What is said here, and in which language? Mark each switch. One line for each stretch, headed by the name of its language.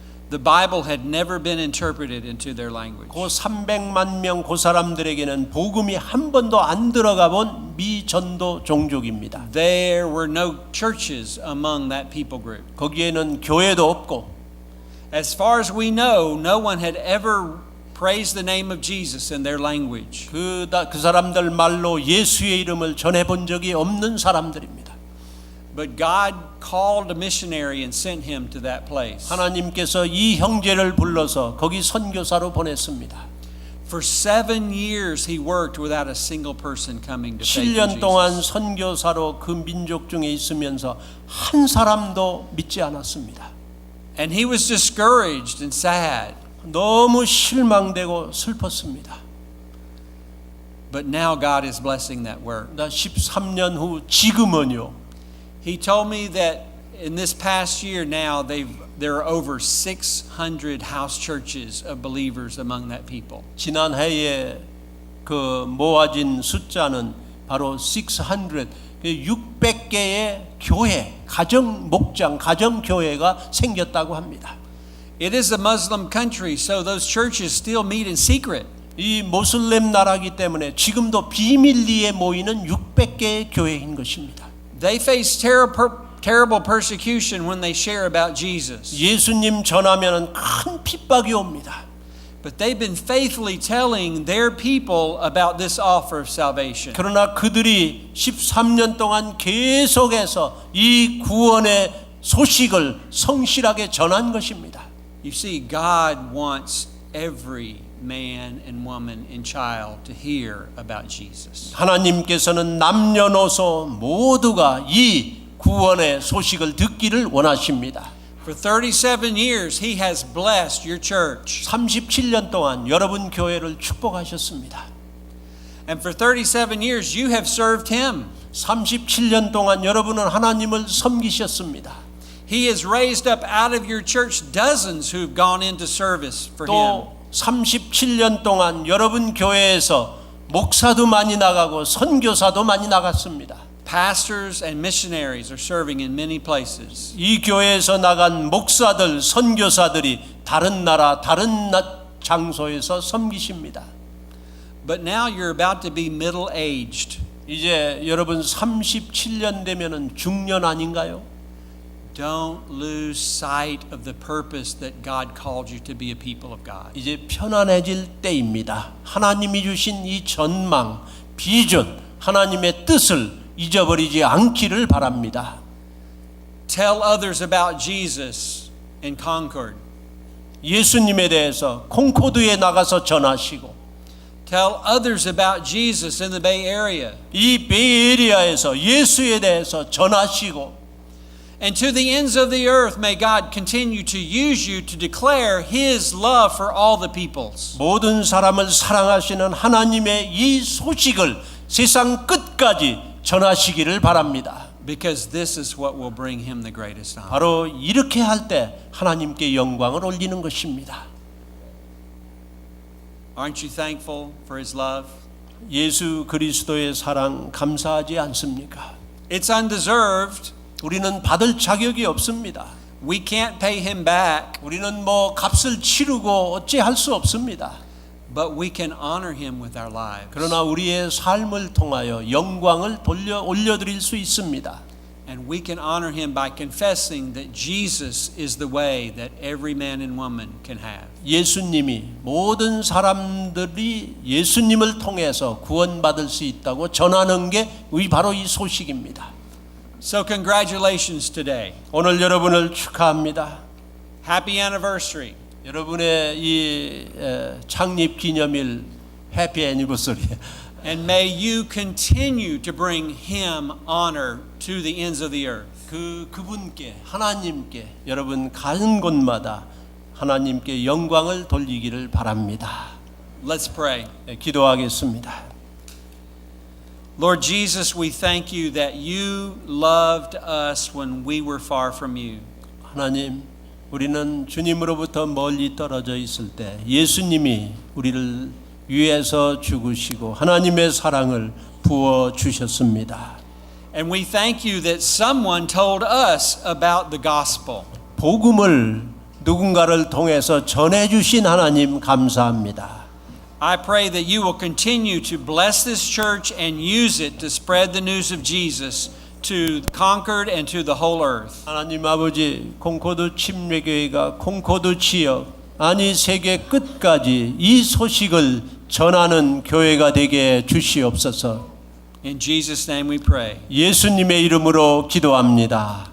English: The Bible had never been interpreted into their language.
Korean: 그 300만 명 그 사람들에게는 복음이 한 번도 안 들어가 본 미전도 종족입니다.
English: There were no churches among that people group.
Korean: 거기에는 교회도 없고
English: As far as we know, no one had ever praise the name of Jesus in their language.
Korean: 그 사람들 말로 예수의 이름을 전해본 적이 없는 사람들입니다.
English: But God called a missionary and sent him to that place.
Korean: 하나님께서 이 형제를 불러서 거기 선교사로 보냈습니다.
English: For 7 years he worked without a single person coming to faith in
Korean: 7년 동안
English: Jesus.
Korean: 선교사로 그 민족 중에 있으면서 한 사람도 믿지 않았습니다.
English: And he was discouraged and sad.
Korean: 너무 실망되고 슬펐습니다.
English: But now God is blessing that work.
Korean: 나 13년 후 지금은요.
English: He told me that in this past year now there are over 600 house churches of believers among that people.
Korean: 지난 해에 그 모아진 숫자는 바로 600, 600개의 교회, 가정 목장, 가정 교회가 생겼다고 합니다.
English: It is a Muslim country, so those churches still meet in secret.
Korean: 이 모슬렘 나라이기 때문에 지금도 비밀리에 모이는 600개의 교회인 것입니다.
English: They face terrible persecution when they share about Jesus.
Korean: 예수님 전하면은 큰 핍박이 옵니다.
English: But they've been faithfully telling their people about this offer of salvation.
Korean: 그러나 그들이 13년 동안 계속해서 이 구원의 소식을 성실하게 전한 것입니다.
English: You see, God wants every man and woman and child to hear about Jesus.
Korean: 하나님께서는 남녀노소 모두가 이 구원의 소식을 듣기를 원하십니다.
English: For 37 years, He has blessed your church.
Korean: 37년 동안 여러분 교회를 축복하셨습니다.
English: And for 37 years, you have served Him.
Korean: 37년 동안 여러분은 하나님을 섬기셨습니다.
English: He has raised up out of your church dozens who've gone into service for Him.
Korean: 또 37년 동안 여러분 교회에서 목사도 많이 나가고 선교사도 많이 나갔습니다.
English: Pastors and missionaries are serving in many places.
Korean: 이 교회에서 나간 목사들, 선교사들이 다른 나라, 다른 장소에서 섬기십니다.
English: But now you're about to be middle-aged.
Korean: 이제 여러분 37년 되면은 중년 아닌가요?
English: Don't lose sight of the purpose that God called you to be a people of God.
Korean: 이제 편안해질 때입니다. 하나님이 주신 이 전망, 비전, 하나님의 뜻을 잊어버리지 않기를 바랍니다.
English: Tell others about Jesus in Concord.
Korean: 예수님에 대해서 콩코드에 나가서 전하시고
English: Tell others about Jesus in the Bay Area.
Korean: 이 베이에리아에서 예수에 대해서 전하시고
English: And to the ends of the earth, may God continue to use you to declare His love for all the peoples.
Korean: 모든 사람을 사랑하시는 하나님의 이 소식을 세상 끝까지 전하시기를 바랍니다.
English: Because this is what will bring Him the greatest honor.
Korean: 바로 이렇게 할 때 하나님께 영광을 올리는 것입니다.
English: Aren't you thankful for His love?
Korean: 예수 그리스도의 사랑 감사하지 않습니까?
English: It's undeserved.
Korean: 우리는 받을 자격이 없습니다.
English: We can't pay Him back,
Korean: 우리는 뭐 값을 치르고 어찌 할 수 없습니다.
English: but we can honor Him with our lives.
Korean: 그러나 우리의 삶을 통하여 영광을 올려드릴 수 있습니다.
English: And we can honor Him by confessing that Jesus is the way that every man and woman can have.
Korean: 예수님이 모든 사람들이 예수님을 통해서 구원받을 수 있다고 전하는 게 바로 이 소식입니다.
English: So congratulations today.
Korean: 오늘 여러분을 축하합니다.
English: Happy anniversary.
Korean: 여러분의 이 창립 기념일
English: 해피 애니버서리. And may you continue to bring Him honor to the ends of the earth.
Korean: 그분께 하나님께 여러분 가는 곳마다 하나님께 영광을 돌리기를 바랍니다.
English: Let's pray.
Korean: 기도하겠습니다.
English: Lord Jesus, we thank you that you loved us when we were far from you.
Korean: 하나님, 우리는 주님으로부터 멀리 떨어져 있을 때 예수님이 우리를 위해서 죽으시고 하나님의 사랑을 부어 주셨습니다.
English: And we thank you that someone told us about the gospel.
Korean: 복음을 누군가를 통해서 전해 주신 하나님 감사합니다.
English: I pray that you will continue to bless this church and use it to spread the news of Jesus to Concord and to the whole earth.
Korean: 하나님 아버지, 콩코드 침례교회가 콩코드 지역 아니 세계 끝까지 이 소식을 전하는 교회가 되게 주시옵소서.
English: In Jesus' name we pray.
Korean: 예수님의 이름으로 기도합니다.